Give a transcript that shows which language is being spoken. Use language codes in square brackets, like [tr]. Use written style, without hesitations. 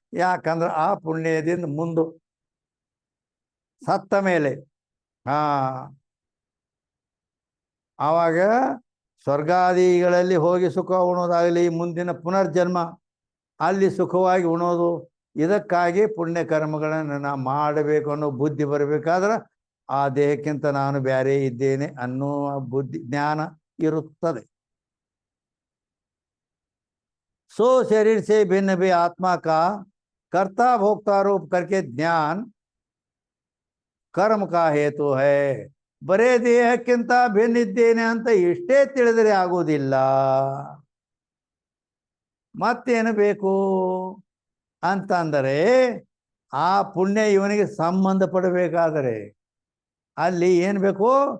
[kn] ಯಾಕಂದ್ರೆ ಆ ಪುಣ್ಯದಿಂದ ಮುಂದೆ ಸತ್ತ ಮೇಲೆ ಆವಾಗ ಸ್ವರ್ಗಾದಿಗಳಲ್ಲಿ ಹೋಗಿ ಸುಖ ಉಣೋದಾಗಲಿ, ಮುಂದಿನ ಪುನರ್ಜನ್ಮ ಅಲ್ಲಿ ಸುಖವಾಗಿ ಉಣೋದು, ಇದಕ್ಕಾಗಿ ಪುಣ್ಯ ಕರ್ಮಗಳನ್ನು ನಾ ಮಾಡಬೇಕು ಅನ್ನೋ ಬುದ್ಧಿ ಬರಬೇಕಾದ್ರೆ ಆ ದೇಹಕ್ಕಿಂತ ನಾನು ಬೇರೆ ಇದ್ದೇನೆ ಅನ್ನೋ ಬುದ್ಧಿ ಜ್ಞಾನ ಇರುತ್ತದೆ. [hi] सो शरीर से भिन्न भी आत्मा का कर्ता भोक्ता रूप करके ज्ञान कर्म का हेतु है. [kn] ಬರೇ ದೇಹಕ್ಕಿಂತ ಭಿನ್ನ ಇದ್ದೇನೆ ಅಂತ ಇಷ್ಟೇ ತಿಳಿದರೆ ಆಗೋದಿಲ್ಲ, ಮತ್ತೇನು ಬೇಕು ಅಂತಂದರೆ ಆ ಪುಣ್ಯ ಇವನಿಗೆ ಸಂಬಂಧ ಪಡಬೇಕಾದರೆ ಅಲ್ಲಿ ಏನು ಬೇಕು?